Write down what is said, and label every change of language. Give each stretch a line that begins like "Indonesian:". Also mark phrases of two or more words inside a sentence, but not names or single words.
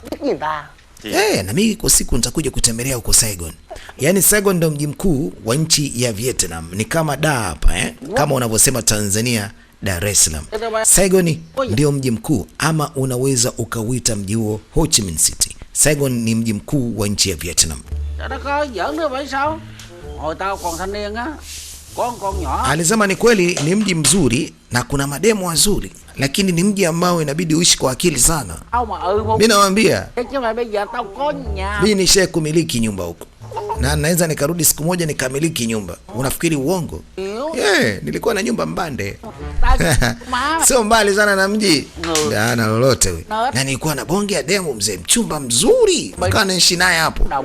Swahili: Na mimi kwa siku nitakuja kutembelea huko Saigon. Yaani Saigon ndio mji mkuu wa nchi ya Vietnam. Ni kama Dar hapa kama unavyosema Tanzania Dar es Salaam. Saigon ndio mji mkuu ama unaweza ukauita mji huo Ho Chi Minh City. Saigon ni mji mkuu wa nchi ya Vietnam.
Vietnamese: Nó có giỡn nữa vậy sao? Hồi tao còn thanh niên á, có con nhỏ.
Swahili: Alisema ni kweli ni mji mzuri na kuna mademo wazuri, lakini ni mji ambao inabidi uishi kwa akili sana. Mimi nawaambia,
Vietnamese: chứ mà bây giờ tao có nhà.
Swahili: mimi nishaye kumiliki nyumba huko. Na naweza nikarudi siku moja nikamiliki nyumba. Unafikiri uongo? Nilikuwa na nyumba Mbande. Sio mbali sana na mji. Ana lolote wewe. Na nilikuwa na bonge ya demo mzee, mchumba mzuri. Nikawa naishi naye hapo.